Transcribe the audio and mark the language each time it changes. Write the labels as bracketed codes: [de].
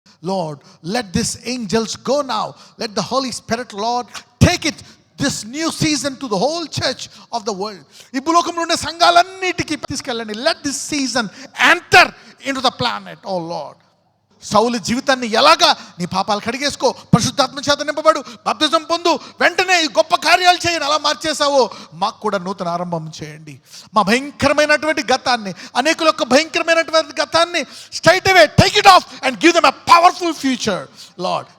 [en] Lord, let these angels go now. Let the Holy Spirit, Lord, take it this new season to the whole church of the world. [te] ఈ భూలోకంలో ఉండే సంఘాలన్నిటికీ తీసుకెళ్ళండి. [en] Let this season enter into the planet, oh Lord. [te] సౌలు జీవితాన్ని ఎలాగా నీ పాపాలు కడిగేసుకో, పరిశుద్ధాత్మ చేత నింపబడు, బాప్తిజం పొందు, వెంటనే ఈ గొప్ప కార్యాలు చేయండి. అలా మార్చేసావో మాకు కూడా నూతన ఆరంభం చేయండి. మా భయంకరమైనటువంటి గతాన్ని, అనేకుల యొక్క భయంకరమైనటువంటి గతాన్ని [en] Straight away take it off and give them a powerful future Lord.